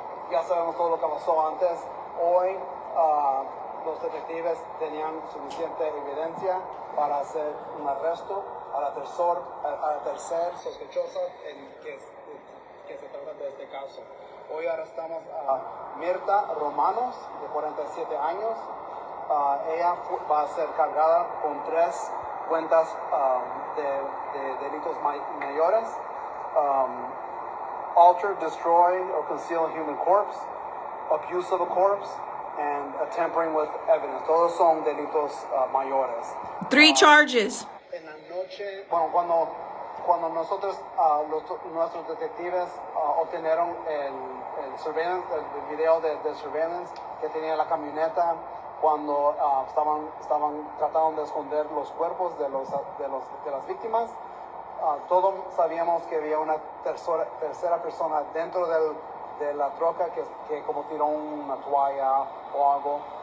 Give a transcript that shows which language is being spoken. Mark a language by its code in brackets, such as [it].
[es] Ya sabemos todo lo que pasó antes. Hoy los detectives tenían suficiente evidencia para hacer un arresto a la tercer sospechosa en que se trata de caso. Hoy arrestamos a Mirta Romanos, de 47 años. Ella va a ser cargada con 3 cuentas de delitos mayores. [en] Alter, destroy, or conceal a human corpse, abuse of a corpse, and tampering with evidence. [es] Todos son delitos mayores. [en] 3 charges. [es] En la noche, bueno, cuando nosotros, nuestros detectives obtenieron el surveillance, el video de surveillance que tenía la camioneta, cuando estaban tratando de esconder los cuerpos de las víctimas, todos sabíamos que había una tercera persona dentro de la troca que como tiró una toalla o algo.